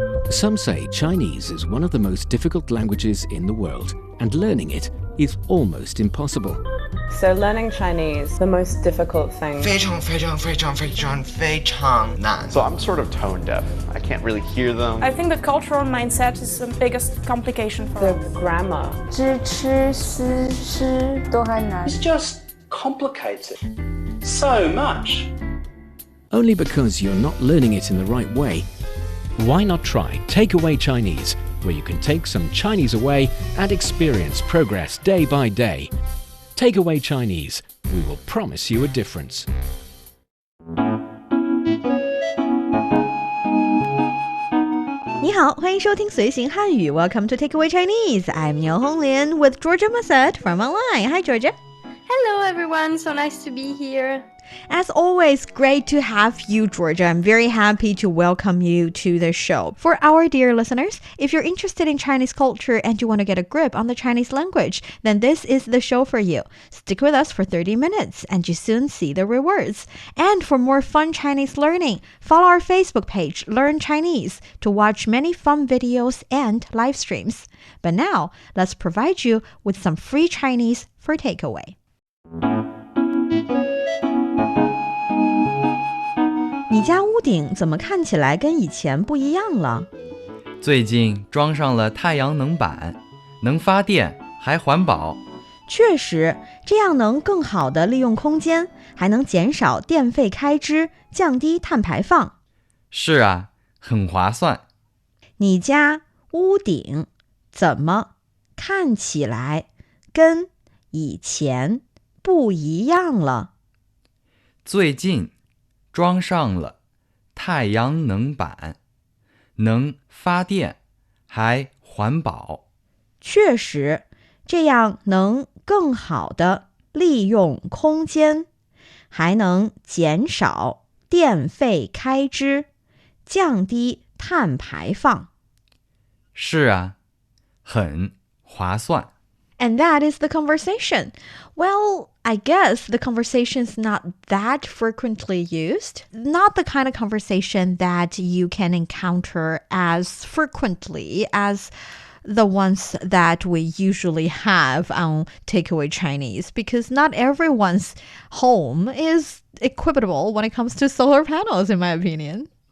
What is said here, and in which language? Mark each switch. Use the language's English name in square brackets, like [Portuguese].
[English] Some say Chinese is one of the most difficult languages in the world, and learning it is almost impossible. So learning Chinese, the most difficult thing. [Chinese] 非常非常非常非常非常难 [English] So I'm sort of tone deaf. I can't really hear them. I think the cultural mindset is the biggest complication for The us. grammar. [Chinese] 知吃思诗都还难 [English] It's just complicated. So much. Only because you're not learning it in the right way. Why not try Takeaway Chinese, where you can take some Chinese away and experience progress day by day. Takeaway Chinese, we will promise you a difference. [Chinese] 你好，欢迎收听随行汉语 [English] Welcome to Takeaway Chinese. I'm Niu Honglin with Georgia Massad from online. Hi, Georgia. Hello, everyone. So nice to be here. As always, great to have you, Georgia. I'm very happy to welcome you to the show. For our dear listeners, if you're interested in Chinese culture and you want to get a grip on the Chinese language, then this is the show for you. Stick with us for 30 minutes and you soon see the rewards. And for more fun Chinese learning, follow our Facebook page, Learn Chinese, to watch many fun videos and live streams. But now, let's provide you with some free Chinese for takeaway. [Chinese] 你家屋顶怎么看起来跟以前不一样了？最近装上了太阳能板，能发电还环保。确实，这样能更好地利用空间，还能减少电费开支，降低碳排放。是啊，很划算。你家屋顶怎么看起来跟以前不一样了？最近装上了太阳能板，能发电还环保。确实，这样能更好地利用空间，还能减少电费开支，降低碳排放。是啊，很划算。 [English] And that is the conversation. Well, I guess the conversation is not that frequently used. Not the kind of conversation that you can encounter as frequently as the ones that we usually have on Takeaway Chinese, because not everyone's home is equitable when it comes to solar panels, in my opinion.